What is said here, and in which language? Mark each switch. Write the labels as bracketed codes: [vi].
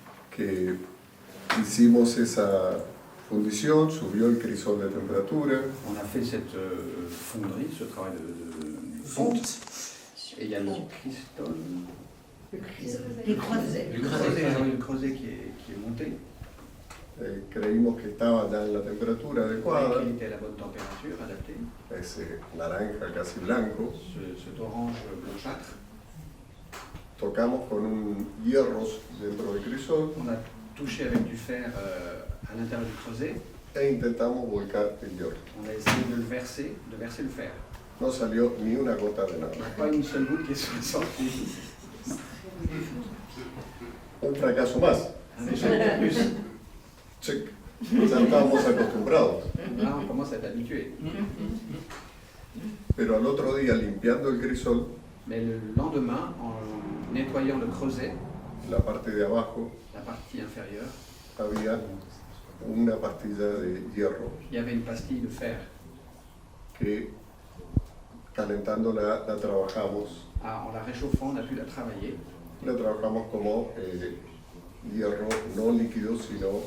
[es] Que hicimos esa fundición, subió el crisol de temperatura. [fr] On a fait cette fonderie, ce travail de fonte. Et il y a le cristol. Le creuset. Le creuset qui est monté. [es] Creímos que estaba ya en la temperatura adecuada. [fr] Il était à la bonne température, adapté. [es] Ese naranja casi blanco. [fr] Cet orange blanchâtre. [es] Tocamos con un hierros dentro del crisol. [fr] On a touché avec du fer à l'intérieur du creuset. [es] E intentamos volcar el hierro. [fr] On a essayé de verser le fer. [es] No salió ni una gota de nada. [fr] Pas une seule goutte qui est sortie. [es] Un fracaso más. [fr] Un échec de plus. [en] Check. [es] Ya estábamos acostumbrados. [fr] Là, on commence à être habitué. [es] Pero al otro día, limpiando el crisol, [fr] Mais le lendemain, en nettoyant le creuset, [es] la parte de abajo, [fr] la partie inférieure, [es] había una pastilla de hierro [fr] il y avait une pastille de fer. [es] que calentándola la trabajamos. [fr] En la réchauffant, on a pu la travailler. [es] La trabajamos como hierro no líquido, sino